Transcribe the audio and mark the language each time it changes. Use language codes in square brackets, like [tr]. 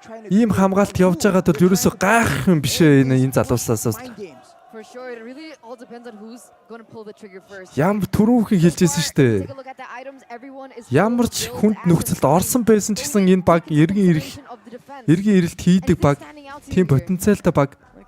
[mn] Ийм хамгаалт явж байгаад бол ерөөсөө гайхах юм биш энэ залуусаас. [en] For sure, it really all depends on who's going to pull the trigger first. [mn] Ям түрүүхэн хэлжсэн шүү дээ. Ямар ч хүнд нөхцөлд орсон байсан ч гэсэн энэ баг эргэн ирэлт хийдэг баг, тийм потенциалтай баг.